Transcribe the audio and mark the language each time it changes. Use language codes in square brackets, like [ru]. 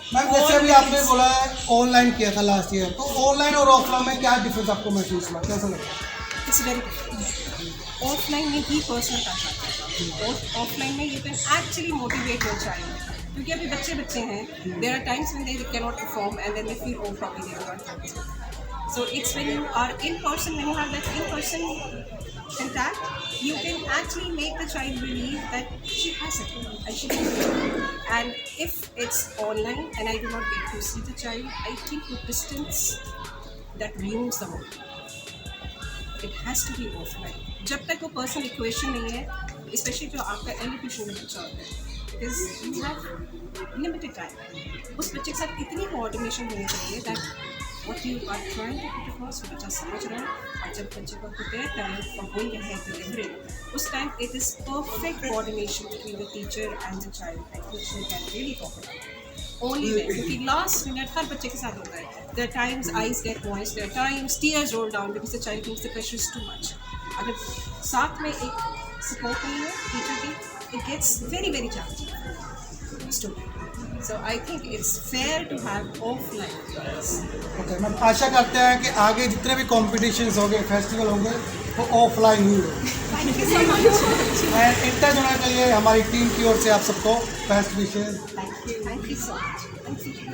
[hi] Ma'am जैसे अभी आपने बोला ऑनलाइन किया था लास्ट ईयर, तो ऑनलाइन और ऑफलाइन में क्या डिफरेंस आपको महसूस हुआ, कैसा लगा? [en] it's very [hi] ऑफलाइन में ही पर्सनल टच आता है, और ऑफलाइन में [en] you can actually motivate your child [hi] क्योंकि अभी बच्चे हैं, [en] There are times when they cannot perform and then they feel oh probably they are not. So it's when you are in person, when you have that in person contact, you can actually make the child believe that she has it and she can do it. And if it's online and I do not get to see the child, I think with distance that ruins the whole. It has to be offline. [hi] जब तक वो personal equation नहीं है, specially जो आपका elocution में बच्चा होता है, [en] because you have limited time. [hi] उस बच्चे के साथ इतनी कोऑर्डिनेशन होनी चाहिए [en] that what you are trying to put across [hi] वो बच्चा समझ रहा है, और जब बच्चे को prepare करें [en] for going ahead delivering, [hi] उस time [en] it is perfect coordination between the teacher and the child. I think she can really cooperate. Only then, [hi] क्योंकि last minute हर बच्चे के साथ होता है. [en] There are times eyes get moist, there are times tears roll down because the child thinks the pressure is too much. [hi] अगर साथ में एक support नहीं है teacher की, [en] it gets very very challenging for student. So I think it's fair to have offline class. [hi] Okay ma'am, आशा करते हैं कि आगे जितने भी कॉम्पिटिशन्स होंगे, फेस्टिवल होंगे, वो ऑफलाइन ही हो। [en] Thank you so much. [hi] And inter zonal के लिए हमारी टीम की ओर से आप सबको best wishes. [en] Thank you so much. Thank you.